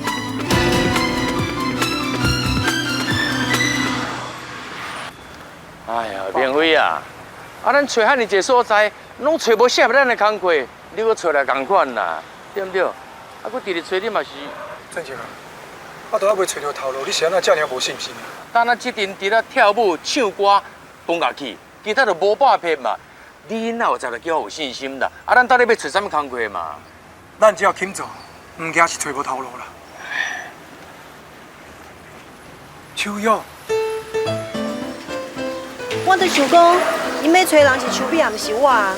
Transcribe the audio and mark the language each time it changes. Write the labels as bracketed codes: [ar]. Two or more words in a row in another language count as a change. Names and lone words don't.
[nan] 哎呀，明辉啊，咱找遐尼一个所在，拢找无适合咱的工课，你搁找来共款啦，对不对？啊，搁直直找你嘛是。俊杰啊，我都还未找到头路，你是安怎遮尔无信心？但咱即阵伫咧跳舞、唱歌、蹦乐器，其他就无半撇嘛。你哪有才来叫我有信心啦？啊，咱到底要找啥物工课嘛？咱只要肯做，唔惊是找无头路啦。秋瑶，我就想讲，因要找人是邱美，也毋是我啊。